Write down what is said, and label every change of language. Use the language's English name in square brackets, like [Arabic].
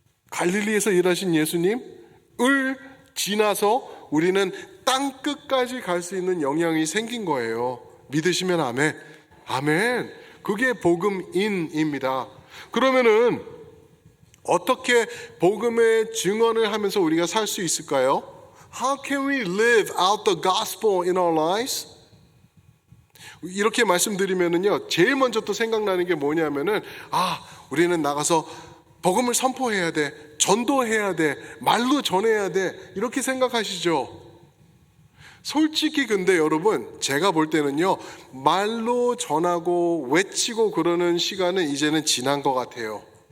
[Korean] 갈릴리에서 일하신 예수님을 지나서 우리는 땅 끝까지 갈 수 있는 영향이 생긴 거예요. 믿으시면 아멘. 아멘. 그게 복음인입니다. 그러면은 어떻게 복음의 증언을 하면서 우리가 살 수 있을까요? [English] How can we live out the gospel in our lives? [Korean] 이렇게 말씀드리면은요, 제일 먼저 또 생각나는 게 뭐냐면은, 우리는 나가서 복음을 선포해야 돼, 전도해야 돼, 말로 전해야 돼, 이렇게 생각하시죠? 솔직히 근데 여러분, 제가 볼 때는요, 말로 전하고 외치고 그러는 시간은 이제는 지난 것 같아요.